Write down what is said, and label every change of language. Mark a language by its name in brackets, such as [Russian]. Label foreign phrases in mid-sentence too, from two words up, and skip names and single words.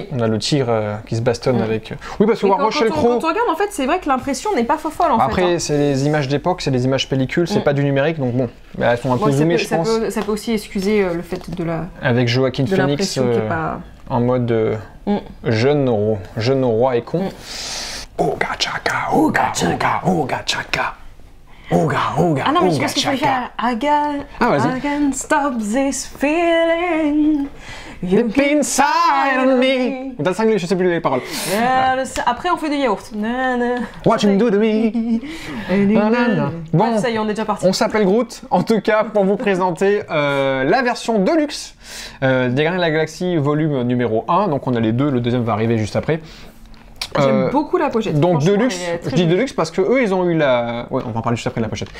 [French] On a le tigre qui se bastonne avec. Oui, parce que voir Russell Crowe. Quand on regarde, en fait, c'est vrai que l'impression n'est pas folle. Après, c'est les images d'époque, c'est des images pellicules, c'est pas du numérique, donc bon, elles sont un peu zoomées, je pense. Ça peut aussi excuser le fait de la. Avec Joaquin Phoenix en mode jeune roi et con. Oga chaka, oga chaka, oga chaka. Oga. Ah non, mais je pense que je peux faire. [English] I can't stop this feeling. Deep inside of me. [French] Dans le cinglé, je sais plus les paroles. Après, on fait des yaourts. [English] What you do to me. [French] Bon, ça y est, on est déjà parti. On s'appelle Groot, en tout cas, pour vous présenter la version Deluxe des Gardiens de la Galaxie, volume numéro 1. Donc on a les deux, le deuxième va arriver juste après. J'aime beaucoup la pochette. Donc Deluxe, je dis Deluxe parce que eux ils ont eu la. Ouais, on va en parler juste après de la pochette.